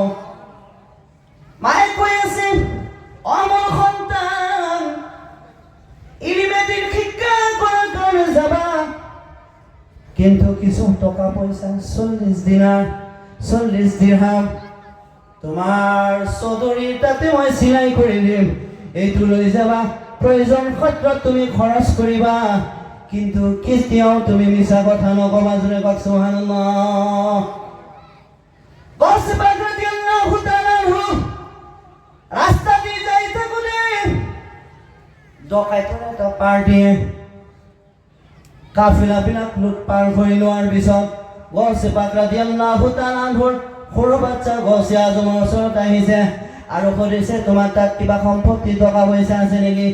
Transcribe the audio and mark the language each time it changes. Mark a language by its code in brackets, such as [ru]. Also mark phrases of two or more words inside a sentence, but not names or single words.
[as] মায়ে কৈ আছে, ও মোৰ সন্তান, ইলমে দিন শিক্ষা কৰাৰ কাৰণে যাবা, কিন্তু কিছু টকা পয়সা 40 দিনাৰ 40 দিৰহাম তোমাৰ চৌধুৰীৰ তাতে মই চিলাই কৰি দিম, এইটো লৈ যাবা, প্ৰয়োজন ক্ষেত্ৰত তুমি খৰচ কৰিবা, কিন্তু কেতিয়াও তুমি মিছা কথা নকবা। জোৰে কওক সুবহানাল্লাহ। গৌছে পাক [ar] رضي الله تعالى [as] রাস্তা দিয়ে যাইতে বলে ডকাইতৰ এটা পাৰ্টিয়ে কাফিলাবিলাক লুটপাৰ কৰি লোৱাৰ পিছত গৌছে পাক [ar] رضي الله تعالى [as] সৰু বাচ্চা গৌছে আজমৰ ওচৰত আহিছে আৰু সুধিছে, তোমাৰ তাত কিবা সম্পত্তি টকা পইচা আছে নেকি?